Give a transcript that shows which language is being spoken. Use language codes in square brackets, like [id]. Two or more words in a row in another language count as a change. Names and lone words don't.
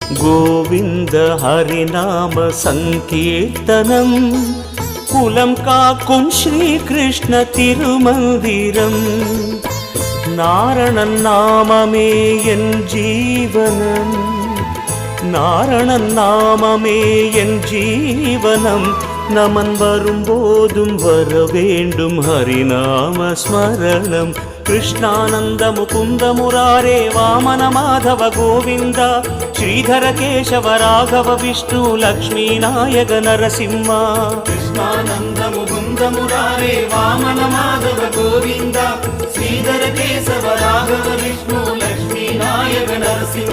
[ta] கோவிந்த ஹரிநாம சங்கீர்த்தனம் குலம் காக்கும் ஸ்ரீ கிருஷ்ண திருமந்திரம் நாரணன் நாமமே என் ஜீவனம் நாரணன் நாமமே என் ஜீவனம் நமன் வரும்போதும் வர வேண்டும் ஹரிநாம ஸ்மரணம் [sa] कृष्णानंद मुकुंद मुरारे वामन माधव गोविंद श्रीधर केशव राघव विष्णु लक्ष्मी नायक नरसिंह कृष्णानंद मुकुंद मुरारे वामन माधव गोविंद श्रीधर केशव राघव विष्णु लक्ष्मी नायक नरसिंह